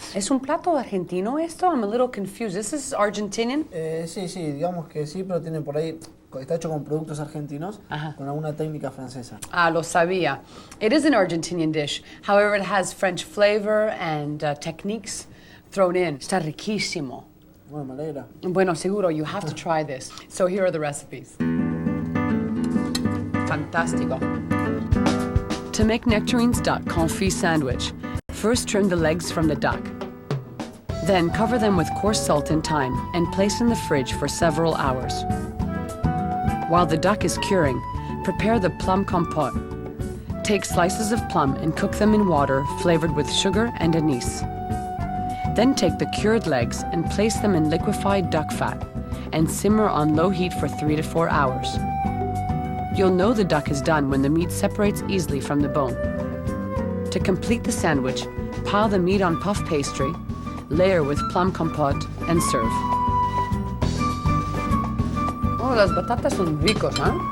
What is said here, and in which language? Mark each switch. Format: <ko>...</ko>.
<es>¿Es un plato argentino esto?</es> <en>I'm a little confused. This is Argentinian?</en> <es>Sí, digamos que sí, pero tiene por ahí, está hecho con productos argentinos, Ajá. con alguna técnica francesa. Ah, lo sabía.</es> <en>It is an Argentinian dish. However, it has French flavor and techniques thrown in.</en> <es>Está riquísimo. Bueno, me alegra. Bueno, seguro,</es> <en>you have to try this. So here are the recipes.</en> <es>Fantástico.</es> <en>To make Nectarine's duck confit sandwich, first trim the legs from the duck. Then cover them with coarse salt and thyme and place in the fridge for several hours. While the duck is curing, prepare the plum compote. Take slices of plum and cook them in water flavored with sugar and anise. Then take the cured legs and place them in liquefied duck fat and simmer on low heat for 3 to 4 hours. You'll know the duck is done when the meat separates easily from the bone. To complete the sandwich, pile the meat on puff pastry, layer with plum compote, and serve.</en> <es>Oh, las batatas son ricos, ¿eh?</es>